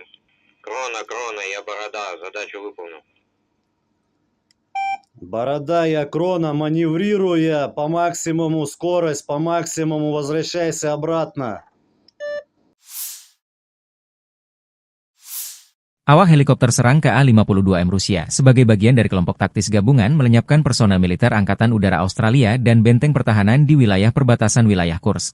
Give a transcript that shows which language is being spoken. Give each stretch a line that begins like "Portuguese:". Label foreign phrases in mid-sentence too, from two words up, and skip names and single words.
Russian: Крона, я Борода, задачу выполнил. Борода, я Крона, маневрируя по максимуму, скорость по максимуму, возвращайся обратно.
Indonesian: Awak helikopter serang KA-52M Rusia sebagai bagian dari kelompok taktis gabungan melenyapkan personel militer Angkatan Udara Australia dan benteng pertahanan di wilayah perbatasan wilayah Kursk.